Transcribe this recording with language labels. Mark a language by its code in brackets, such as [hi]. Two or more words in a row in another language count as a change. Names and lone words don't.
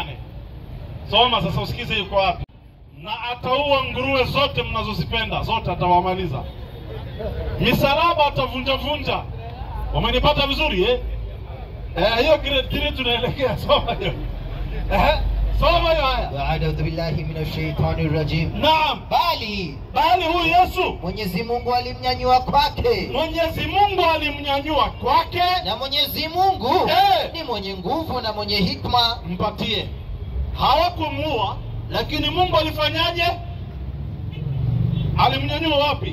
[sw] Soma sasa usikize yuko wapi. Na ataua nguruwe zote mnazozipenda, zote atawamaliza. Misalaba atavunja. Umenipata vizuri hiyo grade 3 tunaelekea. Soma hiyo. Soma hiyo haya. [ar] أعوذ بالله من الشيطان الرجيم. [sw] Naam, bali huyu Yesu Mwenyezi Mungu alimnyanyua kwake. Mwenyezi Mungu alimnyanyua kwake. Na Mwenyezi Mungu ni mwenye nguvu na mwenye hikma. Mpatie. Hawakumuua, lakini Mungu alifanyaje? Alimnyanyua wapi?